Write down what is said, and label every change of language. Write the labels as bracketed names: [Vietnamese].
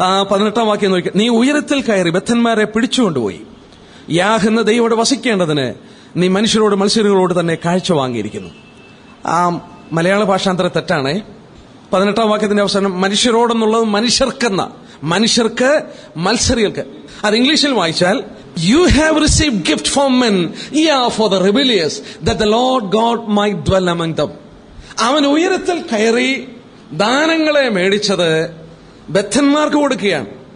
[Malayalam] 18-ാം വാക്യം നോക്കി, നീ ഉയരത്തിൽ കയറി ബദ്ധന്മാരെ പിടിച്ചുകൊണ്ടുപോയി. യാഹ് എന്ന ദൈവത്തോട് വസിക്കേണ്ടതിന് നീ മനുഷ്യരോട് മത്സരികളോട് തന്നെ കാഴ്ച വാങ്ങിയിരിക്കുന്നു. ആ മലയാള ഭാഷാന്തര തെറ്റാണേ. 18-ാം വാക്യത്തിന്റെ അവസാനം മനുഷ്യരോടെന്നുള്ളത് മനുഷ്യർക്ക് മത്സരികൾക്ക്. അത് ഇംഗ്ലീഷിൽ വായിച്ചാൽ [English] You have received gift from men, for the rebellious, that the Lord God might dwell among them. [Malayalam] അവൻ ഉയരത്തിൽ കയറി ദാനങ്ങളെ മേടിച്ചത് ബദ്ധന്മാർക്ക് കൊടുക്കുകയാണ്.